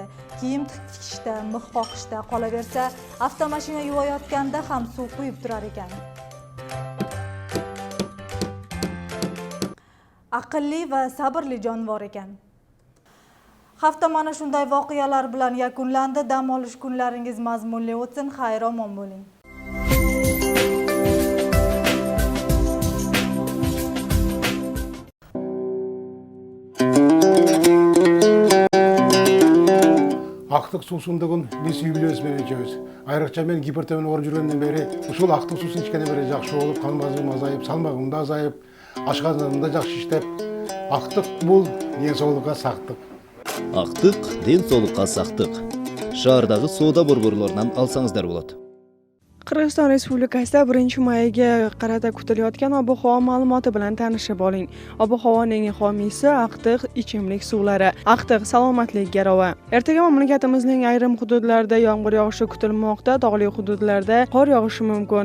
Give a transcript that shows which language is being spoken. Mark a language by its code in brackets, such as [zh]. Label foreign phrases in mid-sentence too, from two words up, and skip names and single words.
[uz] Kiyim tikishda, mix qoqishda, qolaversa, avtomashina yuvayotganda ham suv quyib turar ekan. Aqlli va sabrli jonivor ekan. Hafta mana shunday voqealar bilan yakunlandi. Dam olish kunlaringiz mazmunli o'tsin. Xayr omon bo'ling. [ky] Ақтық суусундугун не сүйбүлөбүз менен ичебиз. Айрыкча мен гипертонмен ооруп жүргөндөн бери ушул актык суусун ичкенден бери жакшы болуп, кан басымым азайып, салмагым да азайып, ашказаным да жакшы иштеп, актык бул ден соолукка сактык. Ақтық ден соолукка сактык. Шаардагы соода борборлорунан алсаңыздар болот. [uz] Qirg'iziston Respublikasida 1-mayga qarata kutilayotgan ob-havo ma'lumoti bilan tanishib oling. Ob-havoning homiysi Aqtiq ichimlik suvlari. Aqtiq salomatlik garovi. Ertaga mamlakatimizning ayrim hududlarida yomg'ir yog'ishi kutilmoqda, tog'li hududlarda qor yog'ishi mumkin.